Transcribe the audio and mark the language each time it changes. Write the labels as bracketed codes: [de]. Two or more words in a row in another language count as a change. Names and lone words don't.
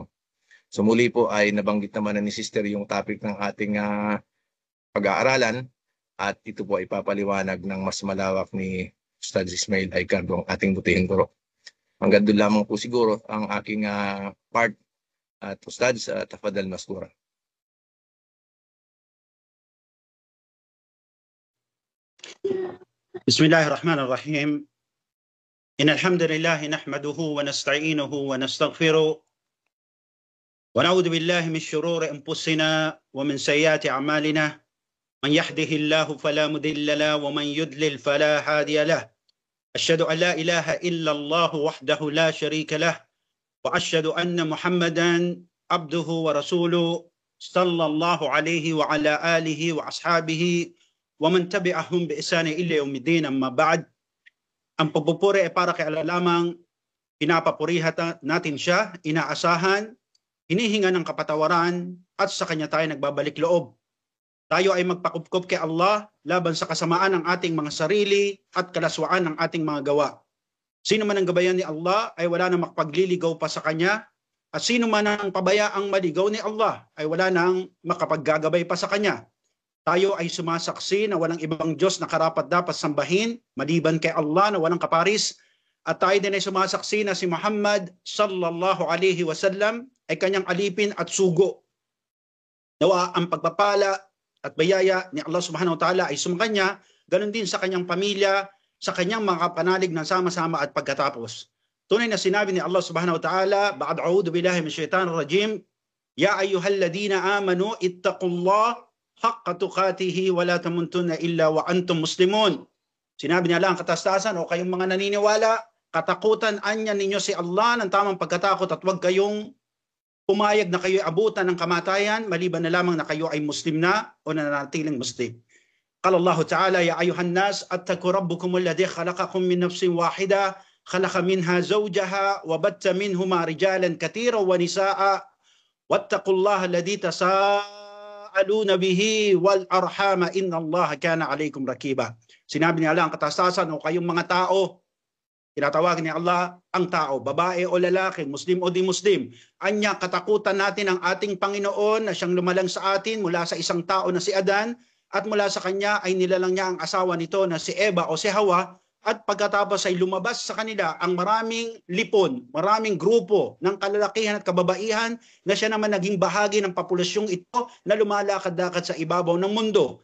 [tl] So muli po ay nabanggit naman na ni sister yung topic ng ating pag-aaralan, at ito po ay papaliwanag ng mas malawak ni Ustad Ismail Aicardo, ang ating butihing guro. Hanggang doon lamang po siguro ang aking part. At Ustad, [ar] تفضل مشكورا. بسم الله الرحمن الرحيم. إن الحمد لله نحمده ونستعينه ونستغفره ونعوذ بالله من شرور أنفسنا ومن سيئات أعمالنا. من يهده الله فلا مضل له ومن يضلل فلا هادي له. أشهد أن لا إله إلا الله وحده لا شريك له وأشهد أن محمدا عبده ورسوله صلى الله عليه وعلى آله وأصحابه ومن تبعهم بإحسان إلى يوم الدين. أما بعد. [tl] Ang pagpupuri ay para kay Allah lamang. Pinapapurihan natin siya, inaasahan, hinihinga ng kapatawaran, at sa kanya tayo nagbabalik loob. Tayo ay magpakupkup kay Allah laban sa kasamaan ng ating mga sarili at kalaswaan ng ating mga gawa. Sino man ang gabayan ni Allah ay wala na makapagliligaw pa sa kanya, at sino man ang pabayaang maligaw ni Allah ay wala nang makapaggagabay pa sa kanya. Tayo ay sumasaksi na walang ibang Diyos na karapat dapat sambahin maliban kay Allah na walang kaparis, at tayo din ay sumasaksi na si Muhammad [ar] صلى الله عليه وسلم [tl] ay kanyang alipin at sugo. Nawa ang pagpapala at bayaya ni Allah [ar] سبحانه وتعالى [tl] ay sumakanya, ganun din sa kanyang pamilya, sa kanyang mga panalig na sama-sama at pagkatapos. Tunay na sinabi ni [ar] الله سبحانه وتعالى، بعد أعوذ بالله من الشيطان الرجيم، يا أيها الذين آمنوا اتقوا الله حق تقاته ولا تموتن إلا وأنتم مسلمون. [tl] Sinabi niya lang katastasan, o kayong mga naniniwala, katakutan anya ninyo si Allah ng tamang pagkatakot, at huwag kayong pumayag na kayo'y abutan ng kamatayan maliban na lamang na kayo ay Muslim na o nananatiling Muslim. [ar] قال الله تعالى، يا أيها الناس اتقوا ربكم الذي خلقكم من نفس واحدة خلق منها زوجها وبث منهما رجالا كثيرا ونساء واتقوا الله الذي تساءلون به والأرحام إن الله كان عليكم رقيبا. [tl] Sinabi niya lang katastasan, o kayong mga tao, tinatawag ni Allah ang tao, babae o lalaki, Muslim o di Muslim. Anya, katakutan natin ang ating Panginoon na siyang lumalang sa atin mula sa isang tao na si Adan, at mula sa kanya ay nilalang niya ang asawa nito na si Eva o si Hawa, at pagkatapos ay lumabas sa kanila ang maraming lipon, maraming grupo ng kalalakihan at kababaihan na siya naman naging bahagi ng populasyong ito na lumalakad-lakad sa ibabaw ng mundo.